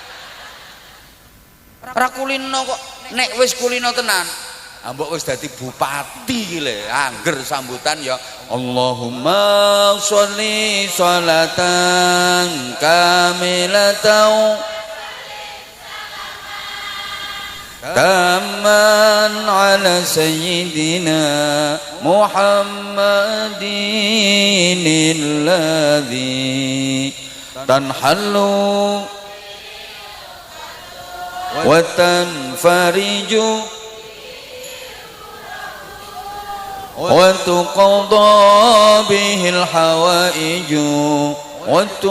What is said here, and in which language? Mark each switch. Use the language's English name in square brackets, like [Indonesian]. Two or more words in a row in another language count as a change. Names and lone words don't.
[Javanese] Ra kulino kok nek wis kulino tenan, ambok wis dadi bupati iki lho, angger sambutan ya [Arabic] اللهم صل صلاة كاملة تاما على سيدنا محمد الذي تنحل وتنفرج وتقضى به الحوائج و